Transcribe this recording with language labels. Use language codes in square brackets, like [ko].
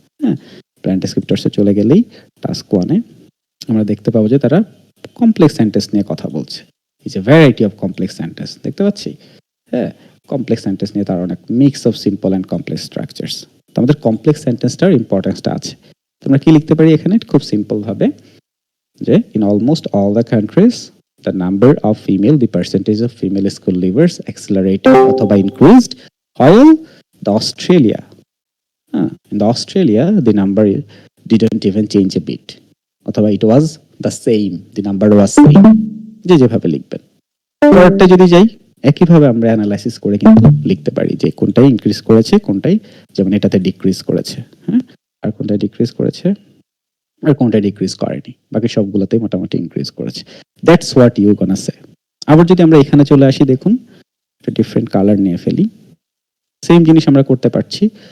[bn] হ্যাঁ, ব্যান্ড ডেসক্রিপ্টরসে চলে গেলেই টাস্ক 1-এ আমরা দেখতে পাবো যে তারা কমপ্লেক্স সেন্টেন্স নিয়ে কথা বলছে। [en] it's a variety of complex sentence [bn] দেখতে পাচ্ছি। হ্যাঁ, কমপ্লেক্স সেন্টেন্স নিয়ে তার অনেক [en] Mix of simple and complex structures. [bn] তো আমাদের কমপ্লেক্স সেন্টেন্সটার ইম্পর্টেন্সটা আছে। তোমরা কি লিখতে পারি এখানে, খুব সিম্পল ভাবে, যে [en] in almost all the countries the number of female, the percentage of female school leavers accelerated [bn] অথবা [en] increased, while the Australia, in the Australia, the number didn't even change a bit. [bn] অথবা [en] it was the same, the number was same. [bn] যেভাবে লিখবেন। পরেরটা যদি যাই, একইভাবে আমরা analysis করে কিন্তু লিখতে পারি যে কোনটাই ইনক্রিজ করেছে, কোনটাই যেমন এটাতে ডিক্রিজ করেছে, হ্যাঁ, আর কোনটাই ডিক্রিজ করেছে, আর কোনটা ডিক্রিজ করেনি, বাকি সবগুলোতেই মোটামুটি ইনক্রিজ করেছে। [en] That's what you gonna say. [bn] আবার যদি আমরা এখানে চলে আসি, দেখুন একটা ডিফারেন্ট কালার নিয়ে ফেলি, সেম জিনিস আমরা করতে পারছি।